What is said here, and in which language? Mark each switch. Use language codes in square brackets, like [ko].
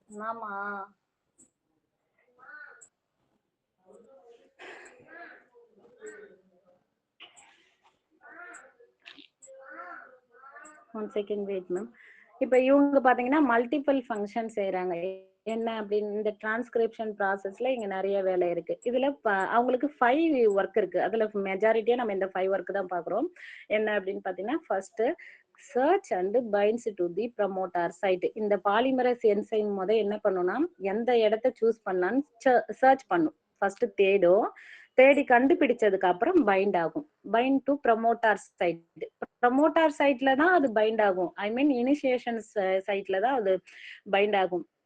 [ta] ஆமா, one second wait ma'am. இப்ப இவங்க பாத்தீங்கன்னா மல்டிபிள் ஃபங்க்ஷன் செய்யறாங்க. என்ன அப்படின்னு இந்த டிரான்ஸ்கிரிப்ஷன் ப்ராசஸ்ல இங்க நிறைய வேலை இருக்கு. இதுல அவங்களுக்கு 5 ஒர்க் இருக்கு. அதுல மெஜாரிட்டியா நம்ம இந்த 5 ஒர்க் தான் பாக்குறோம். என்ன அப்படின்னு பாத்தீங்கன்னா first [en] search and binds to the promoter site. [ta] இந்த பாலிமரஸ் என்சைம் என்ன பண்ணும்னா எந்த இடத்த சூஸ் பண்ணலான்னு சர்ச் பண்ணும். ஃபர்ஸ்ட் தேடி கண்டுபிடிச்சதுக்கு அப்புறம் பைண்ட் ஆகும். Find to ப்ரமோட்டார் side. ப்ரமோட்டார் சைட்ல தான் அது பைண்ட் ஆகும். ஐ மீன் இனிஷியேஷன் சைட்ல தான் அது பைண்ட் ஆகும்.